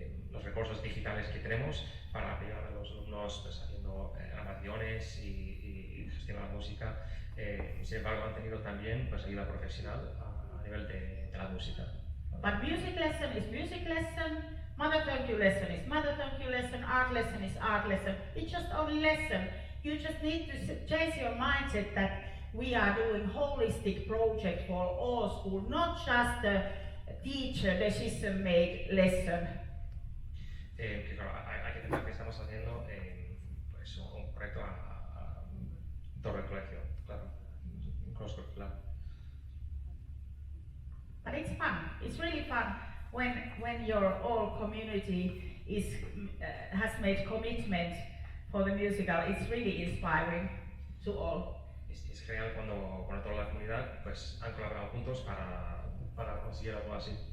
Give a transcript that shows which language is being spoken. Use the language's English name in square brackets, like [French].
[Spanish] los recursos digitales que tenemos para apoyar a los alumnos pues, haciendo grabaciones y gestionar la música. Sin embargo, han tenido también pues, ayuda profesional a nivel de la música. [English] But music lesson is music lesson, mother tongue lesson is mother tongue lesson, art lesson is art lesson. It's just only lesson. You just need to change your mindset that we are doing holistic project for all schools, not just a teacher decision-made lesson. [Spanish] Que claro, hay que pensar que estamos haciendo pues, un proyecto a todo el colegio, claro, cross-curricular. [English] But it's fun. It's really fun when your whole community has made commitment for the musical. It's really inspiring to all. [Spanish] Es genial cuando toda la comunidad pues, han colaborado juntos para conseguir algo así.